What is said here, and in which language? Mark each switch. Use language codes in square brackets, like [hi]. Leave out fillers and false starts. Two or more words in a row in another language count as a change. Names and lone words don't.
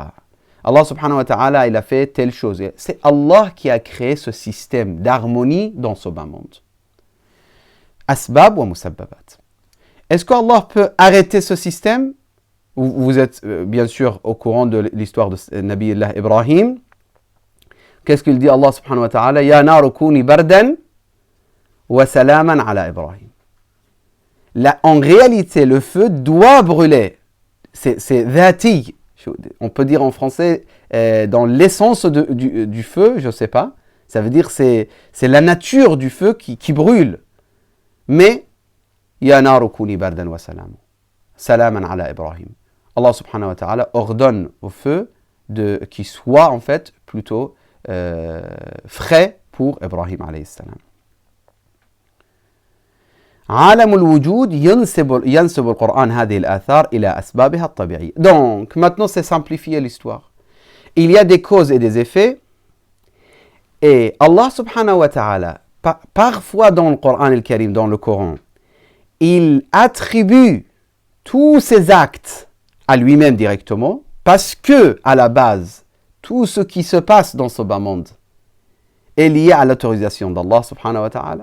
[ar] الله سبحانه وتعالى, [fr] il a fait telle chose. C'est Allah qui a créé ce système d'harmonie dans ce bas monde. [ar] أسباب ومسببات. [fr] Est-ce qu'Allah peut arrêter ce système? Vous êtes bien sûr au courant de l'histoire de [ar] نبي الله [fr] Ibrahim. Qu'est-ce qu'il dit [ar] الله سبحانه وتعالى? يا نار كوني بردا وسلاما على إبراهيم. [fr] Là, en réalité, le feu doit brûler. C'est dhati. On peut dire en français, dans l'essence du feu, je ne sais pas. Ça veut dire c'est la nature du feu qui brûle. Mais, [ar] يا نار كوني بردا وسلاما على إبراهيم. الله سبحانه وتعالى [fr] ordonne au feu qu'il soit en fait plutôt frais pour Ibrahim [ar] عليه السلام. عالم الوجود ينسب القرآن هذه الآثار إلى أسبابها الطبيعية. [fr] Donc, maintenant c'est simplifier l'histoire. Il y a des causes et des effets. Et [ar] الله سبحانه وتعالى, [fr] parfois dans le Coran al-Karim, dans le Coran, il attribue tous ses actes à lui-même directement, parce que, à la base, tout ce qui se passe dans ce bas monde est lié à l'autorisation d' [ar] الله سبحانه وتعالى.